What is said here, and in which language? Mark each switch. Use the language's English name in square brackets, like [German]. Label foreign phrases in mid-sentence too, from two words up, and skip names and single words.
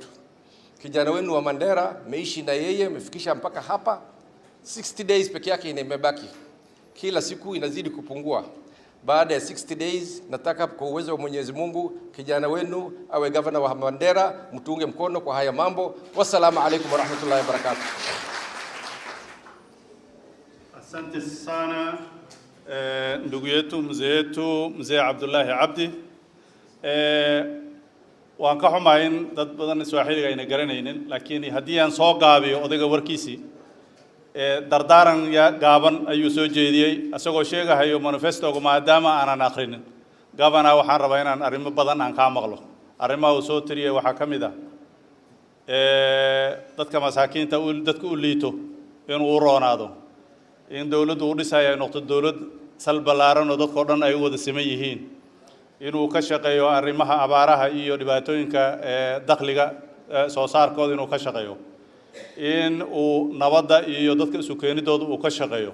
[Swahili] Kijana wenu wa Mandera, meishi na yeye, mmefikisha mpaka hapa. 60 days peke yake imebaki. Kila siku inazidi kupungua. Baada ya 60 days, nataka kwa uwezo wa Mwenyezi Mungu, kijana wenu awe gavana wa Mandera, mtuunge mkono kwa haya mambo. [Arabic] والسلام عليكم ورحمة الله وبركاته. [Swahili] Asante sana ndugu yetu mzee Abdullahi Abdi. [Somali] waan ka xumayn dad badan Swahiliga ayna garanaynin, laakiin haddii aan soo gaabiyo odayga warkiisii dardaaran gaaban ayuu soo jeediyey asagoo sheegahayo manifestoga maadaama aanan akhrinin. Gavana waxaan rabaa inaan arrimo badan aan ka maqlo. Arrimaha uu soo tiriyay waxaa ka mid ah dadka masaakiinta dadka u liito inuu u roonaado, in dawladdu u dhisaya noqdo dawlad sal ballaaran oo dadka dhan ay wada siman yihiin, inuu ka shaqeeyo arrimaha abaaraha iyo dhibaatooyinka dakhliga soo saarkooda inuu ka shaqeeyo, in uu nabadda iyo dadka isu keenidooda uu ka shaqeeyo.